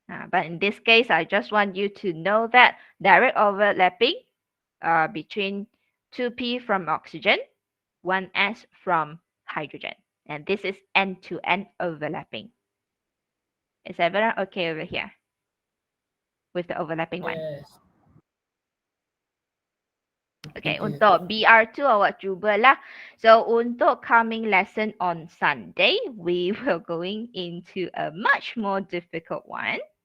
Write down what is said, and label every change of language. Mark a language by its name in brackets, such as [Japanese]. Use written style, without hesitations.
[English] But in this case, I just want you to know that direct overlapping between 2p from oxygen, 1s from hydrogen. And this is end-to-end overlapping. Is everyone okay over here with the overlapping one? Yes. [Malay] Okay, untuk BR2 awak cubalah. So untuk [English] coming lesson on Sunday, we will going into a much more difficult one.